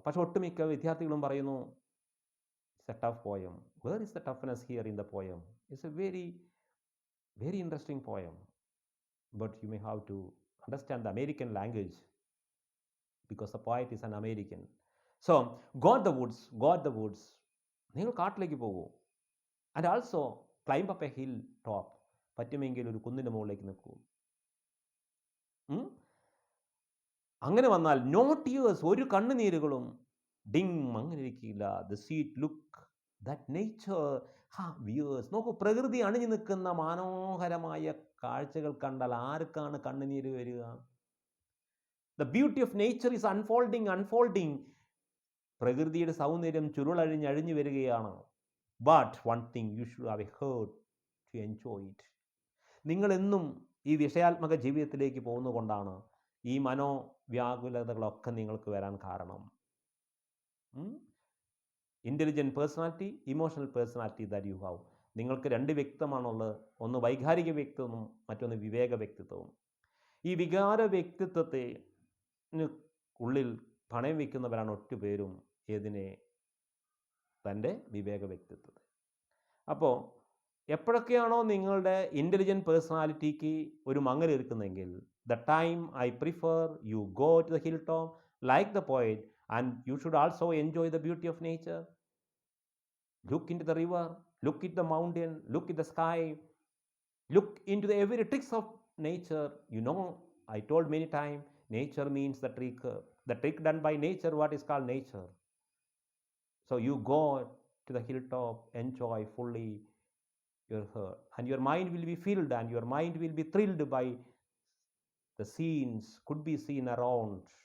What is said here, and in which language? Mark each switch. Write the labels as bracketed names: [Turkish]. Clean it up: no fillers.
[Malayalam] പക്ഷെ ഒട്ടുമിക്ക വിദ്യാർത്ഥികളും പറയുന്നു, [English] It's a tough poem. Where is the toughness here in the poem? It's a very very interesting poem, but you may have to understand the American language because the poet is an American. So go the woods, [Malayalam] നിങ്ങൾ കാട്ടിലേക്ക് പോകൂ. [English] and also climb up a hill top, [Malayalam] പറ്റുമെങ്കിൽ ഒരു കുന്നിൻ്റെ മുകളിലേക്ക് നിൽക്കൂ. അങ്ങനെ വന്നാൽ [English] no tears, [Malayalam] ഒരു കണ്ണുനീരുകളും, അങ്ങനെ ഇരിക്കില്ല. [English] The sweet look that nature viewers. [Malayalam] നോക്കൂ, പ്രകൃതി അണിഞ്ഞു നിൽക്കുന്ന മനോഹരമായ കാഴ്ചകൾ കണ്ടാൽ ആർക്കാണ് കണ്ണുനീര് വരിക? [English] The beauty of nature is unfolding. [Malayalam] പ്രകൃതിയുടെ സൗന്ദര്യം ചുരുളഴിഞ്ഞഴിഞ്ഞു വരികയാണ്. [English] But one thing you should have a heart to enjoy it. [Malayalam] നിങ്ങളെന്നും ഈ വിഷയാത്മക ജീവിതത്തിലേക്ക് പോകുന്നതുകൊണ്ടാണ് ഈ മനോവ്യാകുലതകളൊക്കെ നിങ്ങൾക്ക് വരാൻ കാരണം. [English] Intelligent personality, emotional personality that you have. [Malayalam] നിങ്ങൾക്ക് രണ്ട് വ്യക്തിത്വമാണുള്ളത്. ഒന്ന് വൈകാരിക വ്യക്തിത്വവും മറ്റൊന്ന് വിവേക വ്യക്തിത്വവും. ഈ വികാര വ്യക്തിത്വത്തെ ഉള്ളിൽ പണയം വയ്ക്കുന്നവരാണ് ഒറ്റ പേരും ഏതിനെ? തൻ്റെ വിവേക വ്യക്തിത്വത്തെ. അപ്പോൾ എപ്പോഴൊക്കെയാണോ നിങ്ങളുടെ ഇൻ്റലിജൻറ്റ് പേഴ്സണാലിറ്റിക്ക് ഒരു മങ്ങലേൽക്കുന്നതെങ്കിൽ, [English] The time I prefer you go to the hill top like the poet, and you should also enjoy the beauty of nature. Look into the river, look at the mountain, look at the sky, look into the every tricks of nature. You know, I told many times, nature means the trick done by nature, what is called nature. So you go to the hilltop, enjoy fully your heart, and your mind will be filled, and your mind will be thrilled by the scenes could be seen around.